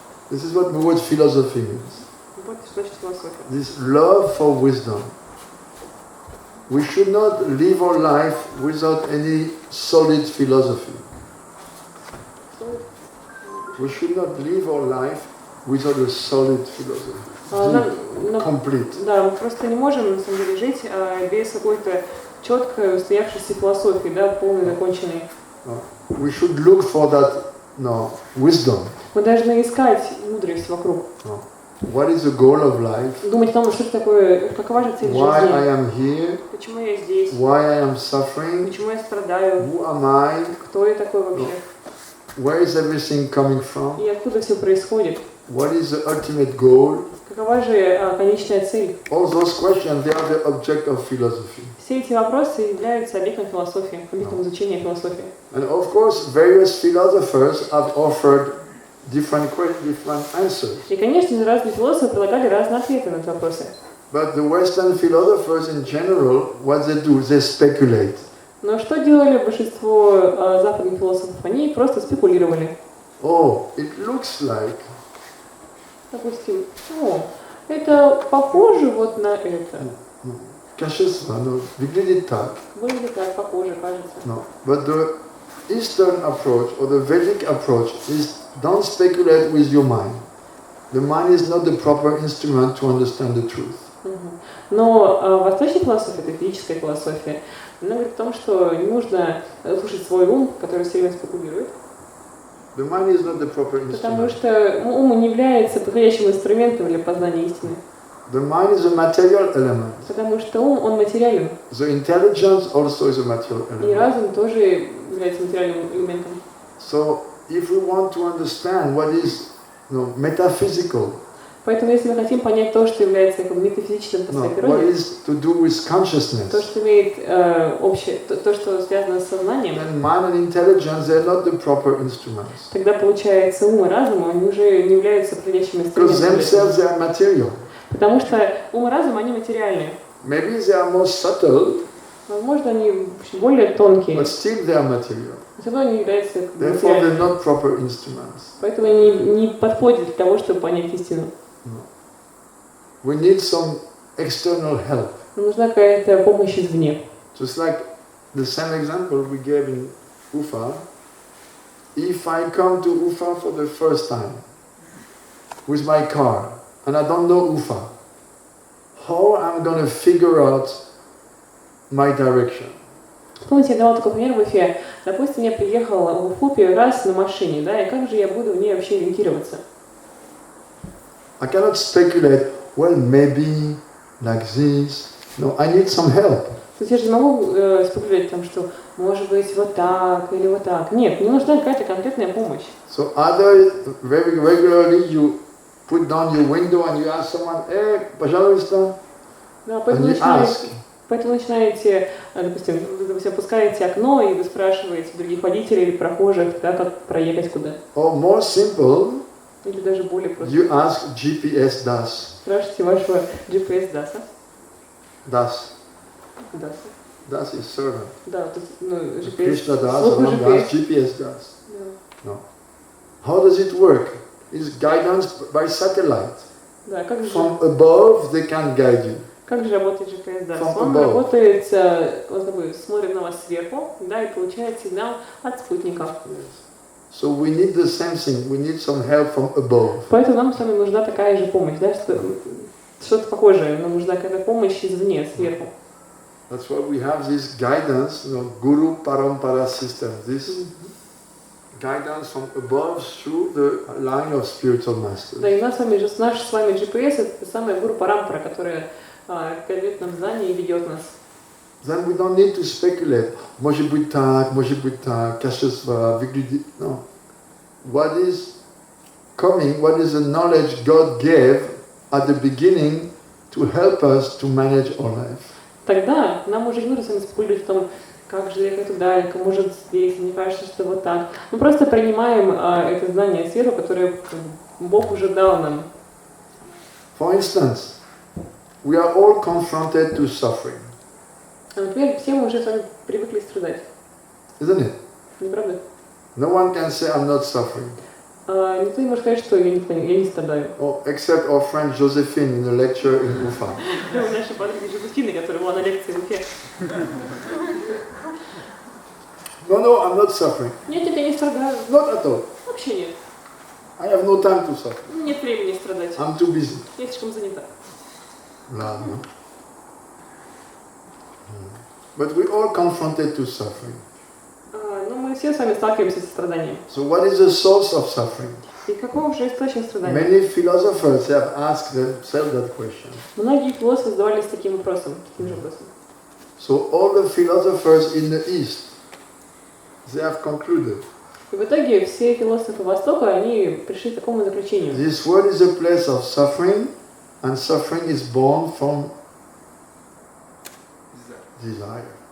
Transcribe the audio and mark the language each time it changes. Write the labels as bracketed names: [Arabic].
[English] This is what the word philosophy means. [Russian] Вот что значит философия. [English] This love for wisdom. We should not live our life without any solid philosophy. We should not live our life without a solid philosophy. Complete. [Russian] Да, мы просто не можем на самом деле жить без какой-то четкой устоявшейся философии, да, полной, законченной. [English] We should look for that wisdom. [Russian] Мы должны искать мудрость вокруг. [English] What is the goal of life? [Russian] Думать о том, что это такое, какова же цель жизни. [English] Why I am here? [Russian] Почему я здесь? [English] Why I am suffering? [Russian] Почему я страдаю? [English] Who am I? [Russian] Кто я такой вообще? [English] Where is everything coming from? [Russian] И откуда все происходит? [English] What is the ultimate goal? [Russian] Какова же конечная цель? [English] All those questions, they are the object of philosophy. [Russian] Все эти вопросы являются объектом философии, объектом изучения философии. [English] And of course, various philosophers have offered different answers. [Russian] И, конечно, разные философы предлагали разные ответы на эти вопросы. [English] But the Western philosophers in general, what they do, they speculate. [Russian] Но что делали большинство западных философов? Они просто спекулировали. [English] Oh, it looks like. [Russian] Допустим, это похоже вот на это. Качество, выглядит так. Выглядит так, похоже, кажется. [English] No, but the Eastern approach or the Vedic approach is don't speculate with your mind. The mind is not the proper instrument to understand the truth. [Russian] Но восточная философия, это физическая философия, она говорит о том, что не нужно слушать свой ум, который все время спекулирует. [English] The mind is not the proper instrument. [Russian] Потому что ум не является подходящим инструментом для познания истины. [English] The mind is a material element. [Russian] Потому что ум, он материален. [English] The intelligence also is a material [Russian] И [English] element. [Russian] разум тоже является материальным элементом. [English] So, if we want to understand what is metaphysical, [Russian] Поэтому, если мы хотим понять то, что является метафизическим по своей [English] what [Russian] природе, [English] is to do with consciousness, [Russian] то, что имеет общее, то, что связано с сознанием, [English] then mind and intelligence, they are not the proper instruments. [Russian] тогда получается ум и разум, они уже не являются подходящими [English] Because [Russian] инструментами. [English] themselves they are material. [Russian] Потому что ум и разум, они материальные. [English] Maybe they are more subtle, [Russian] Возможно, они более тонкие, [English] but still they are material. [Russian] но все равно они являются [English] Therefore, they're [Russian] материальными. [English] not proper instruments. [Russian] Поэтому они не подходят для того, чтобы понять истину. [English] We need some external help. [Russian] Нам нужна какая-то помощь извне. [English] Just like the same example we gave in Ufa. If I come to Ufa for the first time with my car and I don't know Ufa, how I'm going to figure out my direction? [Russian] Помните, я давала такой пример в Уфе. Допустим, я приехала в Уфу первый раз на машине, да, и как же я буду в ней вообще ориентироваться? [English] I cannot speculate, well, maybe like this. No, I need some help. [Russian] То есть я же не могу спекулировать там, что может быть вот так или вот так. Нет, мне нужна какая-то конкретная помощь. [English] So either very regularly you put down your window and you ask someone, hey, [Russian] пожалуйста, Да, [English] and [Russian] поэтому начинаете, допустим, вы опускаете окно и вы спрашиваете других водителей или прохожих, да, как проехать куда. [English] Or more simple, [Russian] Или даже более просто. [English] you ask GPS DAS. [Russian] Спрашивайте вашего GPS DAS. DAS. DAS. [English] DAS is servant. [Russian] Да, то есть, ну, GPS. [English] Krishna Das, [Russian] Служба [English] Ram Das, [Russian] GPS. [English] GPS Das. [Russian] Да. [English] No. How does it work? It's guidance by satellite. [Russian] Да, как же, [English] From above they can guide you. [Russian] Как же работает GPS? Да, [English] From [Russian] он [English] above. [Russian] работает, вот такой, смотрит на вас сверху, да, и получает сигнал от спутника. [English] So we need the same thing. We need some help from above. [Russian] Поэтому нам с вами нужна такая же помощь, да, что-то похожее, нам нужна какая-то помощь извне, сверху. [English] That's why we have this guidance, Guru Parampara system. This guidance from above through the line of spiritual masters. [Russian] Да, и наш с вами GPS это самая гуру Парампара, которая дает нам знания и ведет нас. [English] Then we don't need to speculate. [Russian] Может быть так, качество, выглядит. [English] No. What is coming, what is the knowledge God gave at the beginning to help us to manage our life? [Russian] Тогда нам уже не нужно с вами спорить о том, как же это далеко, может здесь, мне кажется, что вот так. Мы просто принимаем это знание сверху, которое Бог уже дал нам. [English] For instance, we are all confronted to suffering. [Russian] Например, все мы уже с вами привыкли страдать. [English] Isn't it? [Russian] Не правда? [English] No one can say I'm not suffering. [Russian] Никто не может сказать, что я не страдаю. [English] Oh, except our friend Josephine in a lecture in Ufa. [Russian] Наша подруга Жозефина, которая была на лекции в Уфе. [English] No, I'm not suffering. [Russian] Нет, я не страдаю. [English] Not at all. [Russian] Вообще нет. [English] I have no time to suffer. [Russian] Нет времени страдать. [English] I'm too busy. [Russian] Я слишком занята. Ладно. [English] But we all confronted to suffering. [Russian] Но мы все с вами сталкиваемся со страданием. [English] So what is the source of suffering? [Russian] И каков же источник страдания? [English] Many philosophers have asked themselves that question. [Russian] Многие философы задавались таким вопросом, таким же вопросом. [English] So all the philosophers in the East, they have concluded. [Russian] И в итоге все философы Востока, они пришли к такому заключению. [English] This world is a place of suffering, and suffering is born from desire.